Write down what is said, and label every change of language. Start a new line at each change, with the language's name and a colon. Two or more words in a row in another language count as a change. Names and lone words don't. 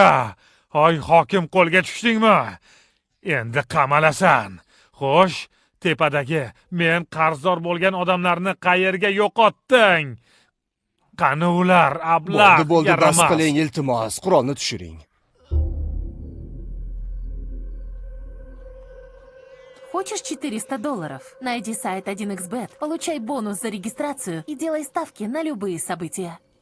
Uzbek: Hoy, hokim, qo'lga tushdingmi? Endi qamalasan. Xo'sh, tepadagi men qarzdor bo'lgan odamlarni qayerga yo'qotding? Qani ular, ablah, Bo'ldi, bas yaramas. qiling, iltimos, qurolni tushiring.
Russian: Хочешь $400? Найди сайт 1xbet, получай бонус за регистрацию и делай ставки на любые события.